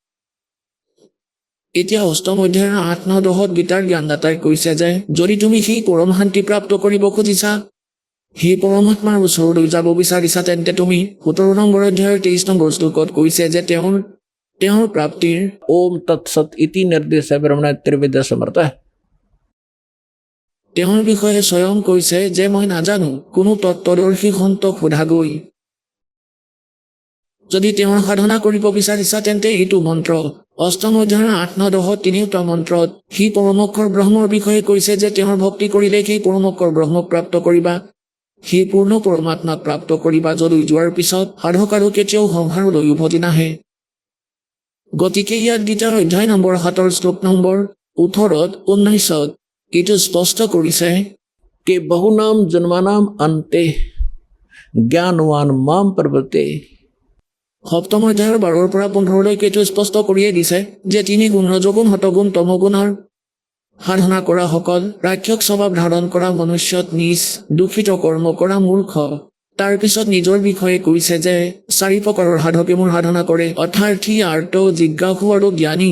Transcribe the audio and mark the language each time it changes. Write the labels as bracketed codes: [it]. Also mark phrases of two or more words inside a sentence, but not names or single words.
[as] এতিয়া অষ্টম অধ্যায়ৰ 8, 9, 10 গীতাৰ জ্ঞানদাতাই কৈছে যে যদি তুমি সেই পৰম শান্তি প্ৰাপ্ত কৰিব খুজিছা, সেই পৰমাত্মাৰ ওচৰলৈ যাব বিচাৰিছা, তেন্তে তুমি 17 নম্বৰ অধ্যায়ৰ 23 নম্বৰ শ্লোকত কৈছে যে তেওঁৰ প্ৰাপ্তিৰ [sa] ओम तत्सत इति निर्देश ब्रह्मण त्रिविद्या समर्थ [as] তেওঁৰ বিষয়ে স্বয়ং কৈছে যে মই নাজানো, কোনো তত্ত্বদৰ্শী সন্তক সোধাগৈ। যদি তেওঁৰ সাধনা কৰিব বিচাৰিছা তেন্তে এইটো মন্ত্ৰ। অষ্টম অধ্যায়ৰ 8, 9, 10 তিনিওটা মন্ত্ৰত সি পৰমক্ষৰ ব্ৰহ্মৰ বিষয়ে কৈছে যে তেওঁৰ ভক্তি কৰিলে সেই পৰমক্ষৰ ব্ৰহ্মক প্ৰাপ্ত কৰিবা, সেই পূৰ্ণ পৰমাত্মাক প্ৰাপ্ত কৰিবা, যলৈ যোৱাৰ পিছত সাধক আৰু কেতিয়াও সংসাৰলৈ উভতি নাহে। গতিকে ইয়াত গীতাৰ অধ্যায় নম্বৰ 7 শ্লোক নম্বৰ 18, 19 এইটো স্পষ্ট কৰিছে [sa] के बहुनाम जन्मानाम अन्ते ज्ञानवान माम प्रवर्ते। [as] সপ্তম অধ্যায়ৰ 12 পৰা 15লৈকে এইটো স্পষ্ট কৰিয়ে দিছে যে 3 গুণ ৰজগুণ শতগুণ তমগুণৰ সাধনা কৰা সকল, ৰাক্ষস স্বভাৱ ধাৰণ কৰা মনুষ্যত নিজ দূষিত কৰ্ম কৰা মূৰ্খ। তাৰ পিছত নিজৰ বিষয়ে কৈছে যে 4 প্ৰকাৰৰ সাধকে মোৰ সাধনা কৰে, অৰ্থাৰ্থী, আৰ্ত, জিজ্ঞাসু আৰু জ্ঞানী।